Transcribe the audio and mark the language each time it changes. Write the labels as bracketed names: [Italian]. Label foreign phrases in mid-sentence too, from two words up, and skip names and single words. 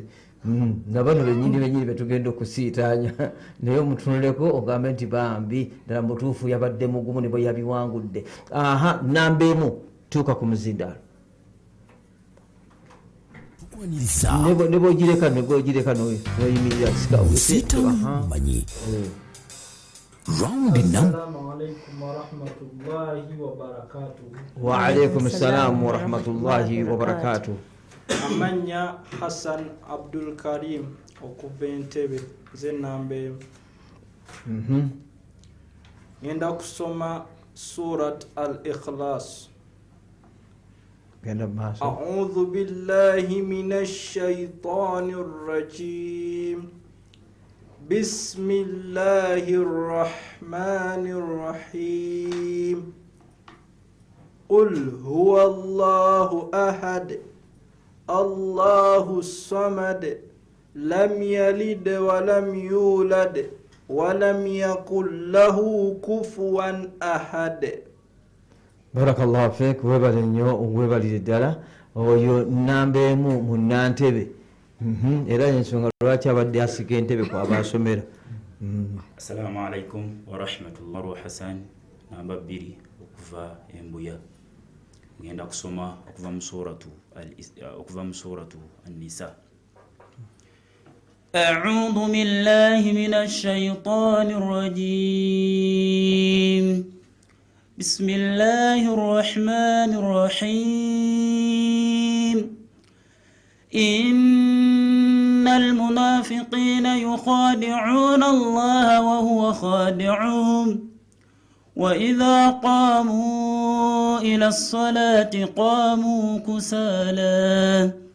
[Ganda] Na bano bennyini betugenda okusiitaanya naye omutunuleko ogambe nti bambi ddala mutuufu yabadde mugumu ne bwe yabiwangudde. Namba emu tuuka ku muzindalo. Ne bw'ogireka n'oyimirira manyi [English] round number. [Arabic] وعليكم السلام ورحمة الله وبركاته. [Ganda] Amanya Hassan Abdul Karim okuva Entebbe ze nambe. Ngenda kusoma Surat Al-Ikhlas. [Arabic] أعوذ بالله من الشيطان الرجيم بسم الله الرحمن الرحيم قل هو الله أحد الله الصمد لم يلد ولم يولد ولم يكن له كفوا أحد. بارك الله فيك, [Ganda] webale nnyo webalire ddala oyo nnamba emu mu Nantebe era ensonga lwaki abadde asika entebe kwaba asomera. [Arabic] السلام عليكم ورحمة الله و [Ganda] Hassan namba 2 okuva Embuya ngenda kusoma okuva mu suratu An-Nisa. [Arabic] أعوذ بالله من الشيطان الرجيم بسم الله الرحمن الرحيم إن المنافقين يخادعون الله وهو خادعهم وإذا قاموا إلى الصلاة قاموا كسالى